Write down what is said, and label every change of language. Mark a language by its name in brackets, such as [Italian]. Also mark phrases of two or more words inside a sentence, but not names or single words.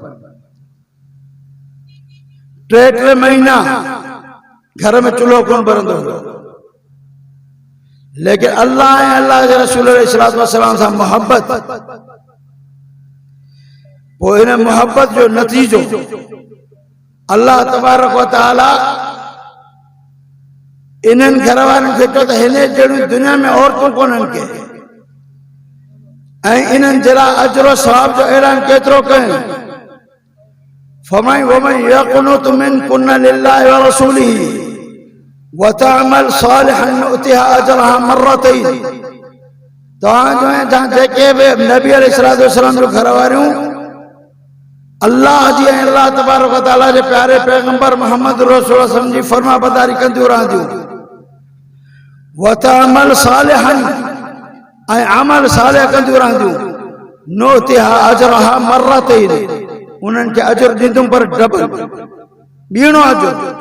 [Sindhi] 3 महीना घर में चूल्हो कोन ॿरंदो हुयो, लेकिन अल्लाह ऐं अल्लाह जे रसूल [Arabic] عليه الصلاة والسلام [Sindhi] सां मोहब्बत, पोइ हिन मोहब्बत जो नतीजो [Arabic] الله تبارك وتعالى [Sindhi] इन्हनि घर वारनि खे चयो त हिन जहिड़ियूं दुनिया में औरतूं कोन्हनि के, ऐं इन्हनि जे लाइ अजर सवाब जो ऐलान केतिरो कयूं। [Arabic] फरमाई ومن يقنت منكن لله ورسوله وتعمل صالحا نؤتها أجرها مرتين. [Sindhi] तव्हांजो ऐं जेके बि नबी [Arabic] عليه الصلاة والسلام [Sindhi] जो घर वारियूं अल्लाह जी ऐं [Arabic] الله تبارك وتعالى [Sindhi] जे प्यारे पैगंबर मोहम्मद रसूल [Arabic] صلى الله عليه وسلم [Sindhi] जी फरमाबरदारी कंदियूं रहंदियूं। [Arabic] وتعمل صالحا, [Sindhi] ऐं अमल सालिह कंदियूं रहंदियूं। [Arabic] نؤتها أجرها مرتين, [Sindhi] उन्हनि खे अजर ॾींदुमि पर डबल, ॿीणो अजर।